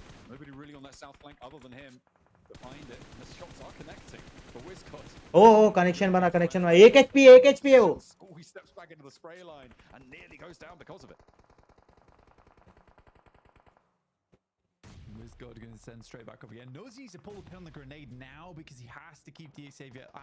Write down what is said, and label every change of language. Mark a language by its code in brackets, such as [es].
[en] Nobody really on that south flank other than him to find it. And the shots are connecting. The Wiz cut. [hi] Oh, connection बना एक HP है वो. [en] Oh, he steps back into the spray line and nearly goes down because of it. Wizgod going to send straight back up again. Knows he needs to pull the pin on the grenade now because he has to keep the Xavier out.